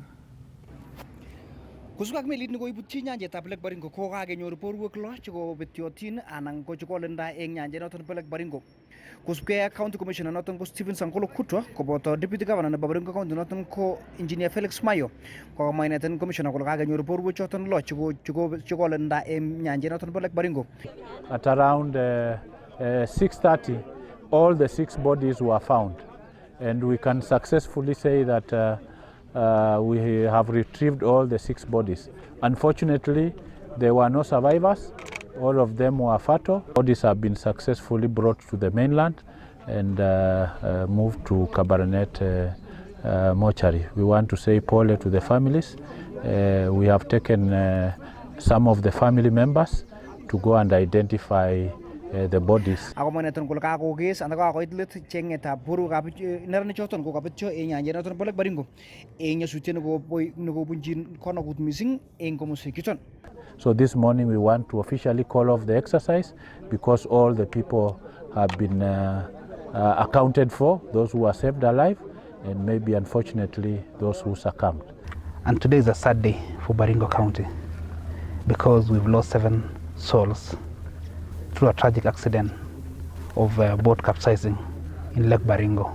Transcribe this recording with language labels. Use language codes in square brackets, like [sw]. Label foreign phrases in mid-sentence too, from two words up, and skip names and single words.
[kln] Kosubkei ak melit nekoibutyi nyanjetab Lake Baringo ko kakenyor borwek lo chekobetyotin anan ko chekolenda eng nyanjet noton nebo Lake Baringo. Kosubkei ak [en] County Commissioner [kln] noton ko Stephen Sankolo Kutwa koboto [en] Deputy Governor [kln] nebo Baringo County noton ko Engineer Felix Mayo kokamwa ineten Commissioner kole kakenyor borwek choton lo chekolenda eng nyanjet noton nebo Lake Baringo. [en] At around 6:30, all the 6 bodies were found, and we can successfully say that we have retrieved all the 6 bodies. Unfortunately, there were no survivors. All of them were fatal. Bodies have been successfully brought to the mainland and moved to Kabarnet mortuary. We want to say pole to the families. We have taken some of the family members to go and identify the bodies. [kln] Ako moneton kole kakokes anda kakoit let chengetab borwekab neranik choton kokabetyo eng nyanjet noton bo Lake Baringo eng nyasutiet nekobunjin konokut mising eng komoswek chuton. [en] So this morning we want to officially call off the exercise because all the people have been accounted for, those who are saved alive and maybe unfortunately those who succumbed. And today is a sad day for Baringo County because we've lost 7 souls through a tragic accident of a boat capsizing in Lake Baringo.